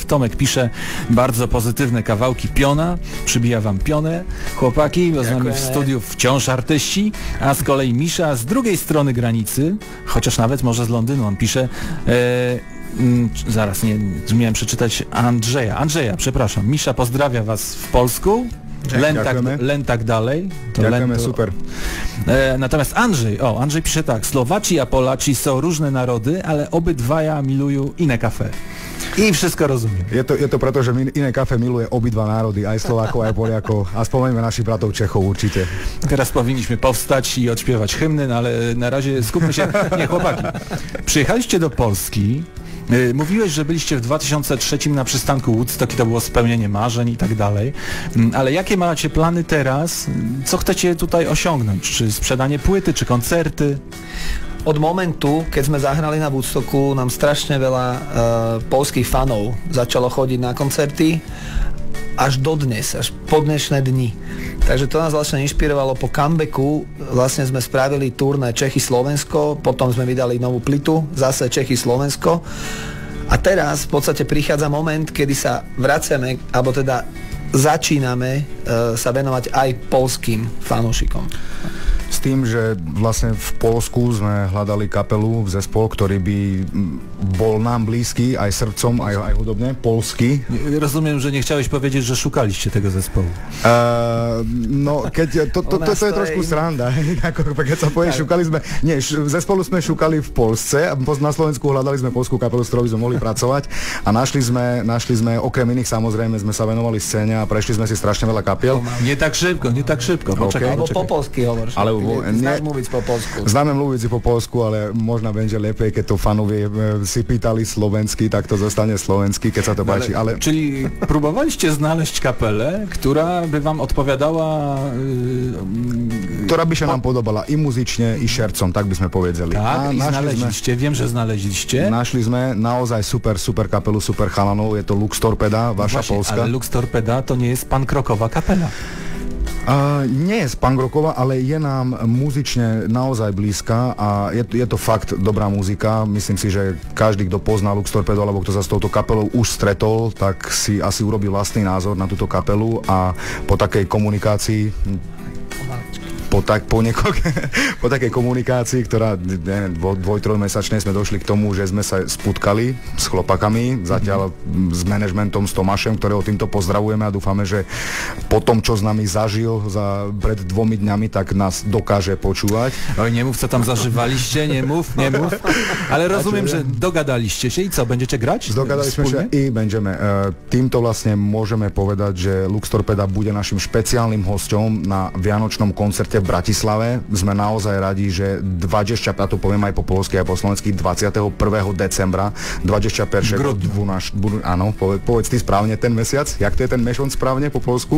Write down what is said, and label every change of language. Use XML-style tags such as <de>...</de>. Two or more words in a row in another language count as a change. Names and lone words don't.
<pl>Tomek pisze bardzo pozytywne kawałki piona, przybija wam pionę, chłopaki, bo z nami w studiu wciąż artyści, a z kolei Misza z drugiej strony granicy, chociaż nawet może z Londynu, on pisze, zaraz, nie miałem przeczytać Andrzeja, przepraszam, Misza pozdrawia was w polsku.</pl> <sk>Len tak dalej. Ďakujeme, super.</sk> <pl>Natomiast Andrzej pisze tak, Slowaci a Polaci są różne narody,</pl> <sk>ale obydwaja milujú iné kafe.</sk> <pl>I wszystko rozumiem.</pl> <sk>Je to preto, že Iné kafe miluje obidva národy, aj Slovákov, aj Poliakov. A spomeňme našich bratov Čechov určite.</sk> <pl>Teraz powinniśmy powstać i odśpiewać hymny, no ale na razie skupmy się. Nie, chłopaki. Przyjechaliście do Polski. Mówiłeś, że byliście w 2003 na przystanku Woodstock i to było spełnienie marzeń i tak dalej. Ale jakie macie plany teraz? Co chcecie tutaj osiągnąć? Czy sprzedanie płyty, czy koncerty?</pl> <sk>Od momentu, keď sme zahrali na Woodstocku, nám strašne veľa poľských fanov začalo chodiť na koncerty až dodnes, až po dnešné dni. Takže to nás vlastne inšpirovalo po comebacku. Vlastne sme spravili turné Čechy-Slovensko, potom sme vydali novú plitu, zase Čechy-Slovensko. A teraz v podstate prichádza moment, kedy sa vraciame, alebo teda začíname sa venovať aj poľským fanúšikom. S tým, že vlastne v Poľsku sme hľadali kapelu, zespol, ktorý by bol nám blízky aj srdcom, aj hudobne, poľský.</sk> <pl>Rozumiem, že nechciałeś powiedzieć, że szukaliście tego zespołu.</pl> <sk>No, keď, to je trošku sranda. Keď sa povie, šukali sme, nie, zespolu sme šukali v Poľsce, na Slovensku hľadali sme poľskú kapelu, s ktorou by sme mohli pracovať a našli sme, okrem iných samozrejme, sme sa venovali scéne a prešli sme si strašne veľa kapiel.</sk> <pl>Nie tak szybko, poczekaj.</pl> <sk>Alebo po polsky hovoríš. Znáš mluviť po polsku. Známe mluviť po polsku, ale možno</sk> <pl>będzie lepiej,</pl> <sk>keď to fanovie si pýtali slovensky, tak to zostane slovensky, keď sa to páči. Ale...</sk> <pl>Czyli próbowaliście znaleźć kapelę, która by wam odpowiadała...</pl> <sk>Ktorá by sa nám podobala i muzične, i šercom, tak by sme povedali.</sk> <pl>Tak, i znaleźliście, wiem, że znaleźliście.</pl> <sk>Našli sme naozaj super kapelu, super chalanov, je to Lux Torpeda, vaša Polska.</sk> <pl>Ale Lux Torpeda to nie jest punk rocková kapela.</pl> <sk>Nie je punk rocková, ale je nám muzične naozaj blízka a je to fakt dobrá muzika. Myslím si, že každý, kto pozná Lux Torpedo alebo kto sa s touto kapelou už stretol, tak si asi urobí vlastný názor na túto kapelu a po takej komunikácii po takej komunikácii, ktorá dvoj-trojmesačnej sme došli k tomu, že sme sa spotkali s chlopakami, zatiaľ s manažmentom, s Tomášem, ktorého týmto pozdravujeme a dúfame, že po tom, čo s nami zažil pred 2 dňami, tak nás dokáže počúvať.</sk> <pl>Oj, nie mów, co tam zażywaliście, nie mów. Ale rozumiem, že dogadaliście się i co, będziecie grać? Dogadaliśmy się i będziemy.</pl> <sk>Týmto vlastne môžeme povedať, že Lux Torpeda bude našim špeciálnym hosťom na vianočnom koncerte v Bratislave. Sme naozaj radi, že 20, a to poviem aj po polsky, aj po slovensky, 21. decembra, 21. Áno, povedz ty správne ten mesiac, jak to je ten mešon správne po polsku?</sk>